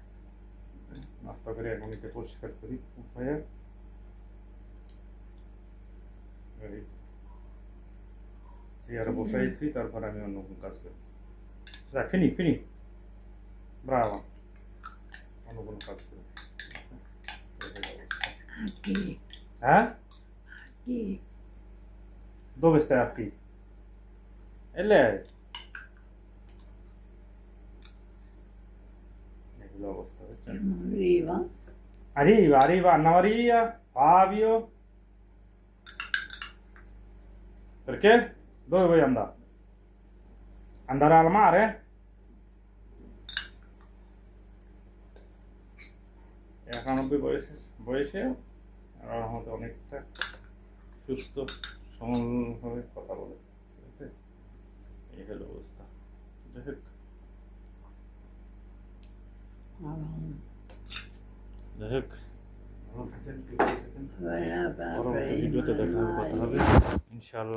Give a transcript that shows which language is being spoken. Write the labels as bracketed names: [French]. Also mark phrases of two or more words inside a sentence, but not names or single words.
[Bangla] নাস্তা করে 1 মিনিটে পরিষ্কার করি উঠায় চেয়ারে বসাইছি। তারপর আমি অন্য কোনো কাজ করি। [Italian] Fini bravo, [Bangla] অন্য কোনো কাজ করি। হ্যাঁ, [Italian] dove stai qui? E lei? Ecco la vostra. Arriva Anna Maria, Fabio. Perché? Dove vuoi andare? Andare al mare? [Bangla] E 98 বয়সে আর আমাদের অনেকটা সুস্থ সমানভাবে কথা বলে। ঠিক আছে? এই হলো অবস্থা। যাই হোক ভিডিওতে দেখা হবে ইনশাআল্লাহ।